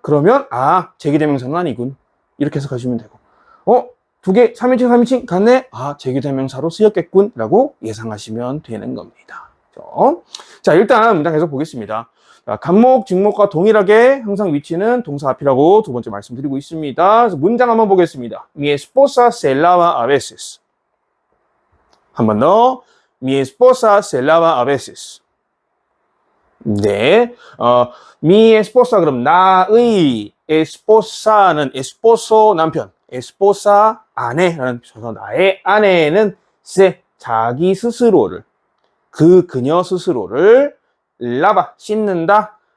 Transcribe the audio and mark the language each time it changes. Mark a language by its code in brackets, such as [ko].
[ko] 그러면 제기대명사는 아니군. 이렇게 해석하시면 되고 두 개 3인칭 3인칭 같네. 제기대명사로 쓰였겠군 라고 예상하시면 되는 겁니다. 그렇죠? 자, 일단 문장 계속 보겠습니다. 자, 간목, 직목과 동일하게 항상 위치는 동사 앞이라고 두 번째 말씀드리고 있습니다. 그래서 문장 한번 보겠습니다. [es] Mi esposa se lava a veces. [ko] 한 번 더. [es] Mi esposa se lava a veces. [ko] 네. [es] Mi esposa [ko] 그럼 나의 esposa는 esposo 남편, esposa 아내라는 뜻이어서 나의 아내는 se 자기 스스로를 그 그녀 스스로를 lava 씻는다.